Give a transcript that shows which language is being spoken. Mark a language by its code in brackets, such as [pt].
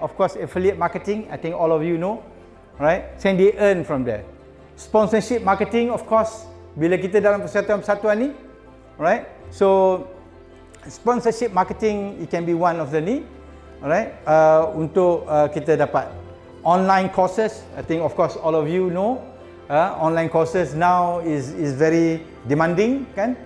[en] Of course, affiliate marketing, I think all of you know, right? So they earn from there. Sponsorship marketing, of course, [ms] bila kita dalam persatuan-persatuan ni, [en] right? So sponsorship marketing, it can be one of the ni, alright? [ms] Untuk kita dapat online courses. [en] I think of course all of you know, online courses now is very demanding, kan?